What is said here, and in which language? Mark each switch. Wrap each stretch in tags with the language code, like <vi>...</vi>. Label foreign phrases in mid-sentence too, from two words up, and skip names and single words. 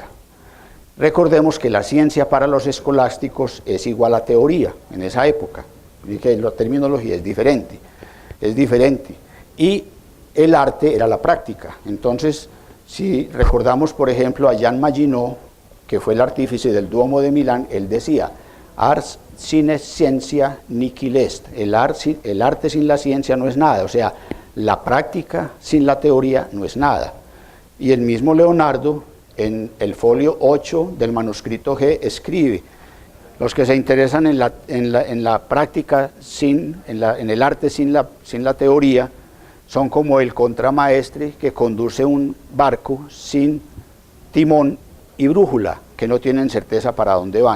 <es>Recordemos que la ciencia para los escolásticos es igual a teoría en esa época, y que la terminología es diferente. Y el arte era la práctica. Entonces, si recordamos, por ejemplo, a Jean Maginot, que fue el artífice del Duomo de Milán, él decía,</es> <la>ars sine scientia nihil est,</la> <es>el arte sin la ciencia no es nada, o sea, la práctica sin la teoría no es nada. Y el mismo Leonardo, en el folio 8 del manuscrito G, escribe, los que se interesan en la práctica, en el arte sin la teoría, son como el contramaestre que conduce un barco sin timón y brújula, que no tienen certeza para dónde van.</es>